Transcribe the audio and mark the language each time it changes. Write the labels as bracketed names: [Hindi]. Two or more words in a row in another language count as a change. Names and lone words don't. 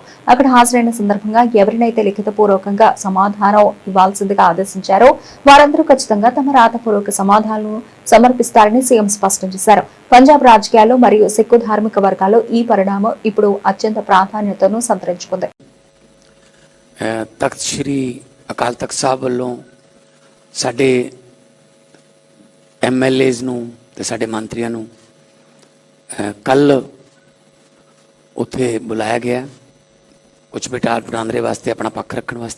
[Telugu] అక్కడ హాజరైన సందర్భంగా ఎవరినైతే లిఖితపూర్వకంగా సమాధానం ఇవ్వాల్సిందిగా ఆదేశించారో వారందరూ ఖచ్చితంగా తమ రాతపూర్వక సమాధానాలను సమర్పిస్తారని సీఎం స్పష్టం చేశారు. పంజాబ్ రాజకీయాల్లో మరియు సిక్కు ధార్మిక వర్గాల్లో ఈ పరిణామం ఇప్పుడు అత్యంత ప్రాధాన్యతను సంతరించుకుంది. [Punjabi] ਤਖਤ ਸ਼੍ਰੀ ਅਕਾਲ ਤਖਤ ਸਾਹਿਬ ਵੱਲੋਂ ਸਾਡੇ ਐਮਐਲਏਜ਼ ਨੂੰ ਤੇ ਸਾਡੇ ਮੰਤਰੀਆਂ ਨੂੰ ਕੱਲ ਉੱਥੇ ਬੁਲਾਇਆ ਗਿਆ ਕੁਝ ਬਿਟਾਲ ਬਰਾਂਦਰੇ ਵਾਸਤੇ, ਆਪਣਾ ਪੱਖ ਰੱਖਣ ਵਾਸਤੇ।